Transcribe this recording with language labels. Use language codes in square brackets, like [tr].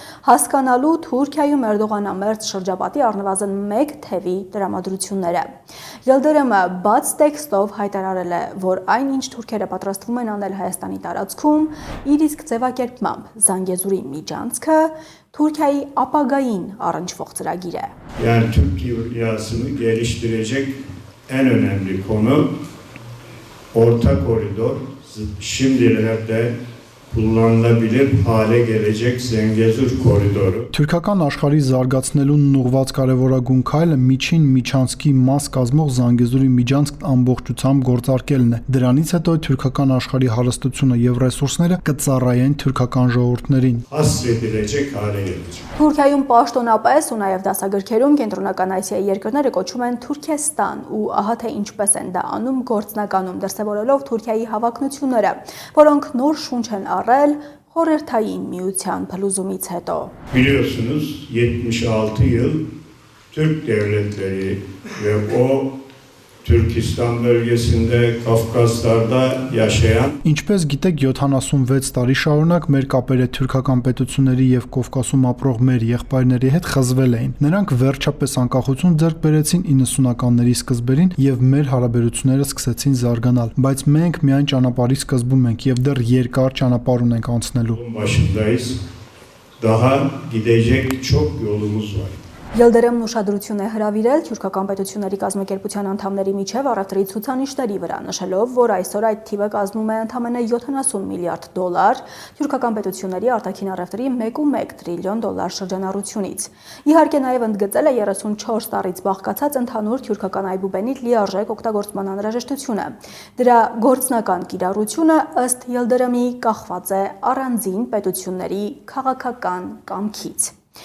[hy] հասկանալու Թուրքիայում Էրդողանամերձ շրջապատի առնվազն մեկ թևի տրամադրությունները։ Ելդրամը բաց տեքստով հայտարարել է, որ այն ինչ թուրքերը պատրաստվում են aնել Հայաստանի տարածքում, իր իսկ ձևակերպմամբ Զանգեզուրի միջանցքը Թուրքիայի ապագային առնչվող ծրագիր է։ [tr] Yani Türkiye'sini geliştirecek en önemli konu orta koridor. Şimdilerde kullanılabilir hale gelecek Zengezur koridoru. [hy] Թուրքական աշխարհի զարգացնելուն ուղղված կարևորագույն քայլը միջին միջանցքի մաս կազմող Զանգեզուրի միջանցքն ամբողջությամբ գործարկելն է։ Դրանից հետո թուրքական աշխարհի հարստությունը եւ ռեսուրսները կծառայեն թուրքական ժողովուրդներին։ [tr] Hasredilecek hale gelecek. [hy] Թուրքիայում պաշտոնապես ու նաև դասագրքերում կենտրոնական Ասիայի երկրները կոչում են Թուրքեստան ու ահա թե ինչպես են դա անում գործնականում դրսևորելով Թուրքիայի հավակնությունները, որոնք նոր շունչ են առել խորհրդային միության փլուզումից հետո։ [tr] Biliyorsunuz 76 yıl Türk devletleri ve o Türkistan bölgesinde Kafkaslar'da yaşayan [hy] Ինչպես գիտեք, 76 տարի շարունակ մեր կապերը թուրքական պետությունների եւ Կովկասում ապրող մեր եղբայրների հետ խզվել էին։ Նրանք վերջապես անկախություն ձեռք բերեցին 90-ականների սկզբերին եւ մեր հարաբերությունները սկսեցին զարգանալ, բայց մենք միայն ճանապարհի սկզբում ենք եւ դեռ երկար ճանապարհ ունենք անցնելու։ [tr] başındayız. Daha gidecek çok yolumuz var. [hy] Ելդերեմն ուշադրություն է հրավիրել թուրքական պետությունների կազմակերպության անդամների միջև առևտրի ցուցանիշների վրա, նշելով, որ այսօր այդ թիվը կազմում է ընդամենը $70 միլիարդ, թուրքական պետությունների արտաքին առևտրի 1.1 տրիլիոն դոլար շրջանառությունից։ Իհարկե նաև ընդգծել է 34 տարից բաղկացած ընդհանուր թուրքական այբուբենի լիարժեք օգտագործման անհրաժեշտությունը։ Դրա գործնական կիրառությունը ըստ Ելդերեմի կախված է առանձին պետությունների քաղաքական կամքից։